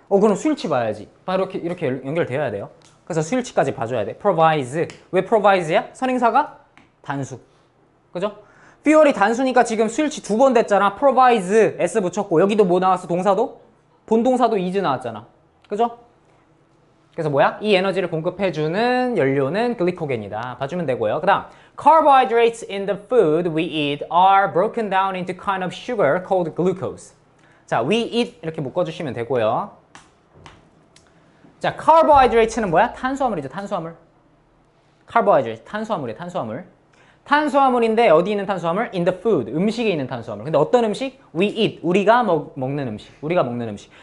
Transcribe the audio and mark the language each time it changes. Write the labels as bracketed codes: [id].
[ko] 그럼 수일치 봐야지. 바로 이렇게 연결되어야 돼요. 그래서 수일치까지 봐줘야 돼. provides. 왜 provides야? 선행사가 단수. 그죠? fuel이 단수니까 지금 수일치 두 번 됐잖아. provides s 붙였고 여기도 뭐 나왔어? 동사도? 본동사도 is 나왔잖아. 그죠? 그래서 뭐야? 이 에너지를 공급해주는 연료는 글리코겐이다. 봐주면 되고요. 그 다음, [en] carbohydrates in the food we eat are broken down into kind of sugar called glucose. [ko] 자, we eat 이렇게 묶어주시면 되고요. 자, carbohydrate는 뭐야? 탄수화물이죠, 탄수화물. carbohydrate, 탄수화물이에요, 탄수화물. 탄수화물인데 어디 있는 탄수화물? [en] in the food, [ko] 음식에 있는 탄수화물. 근데 어떤 음식? we eat, 우리가 먹는 음식. 우리가 먹는 음식.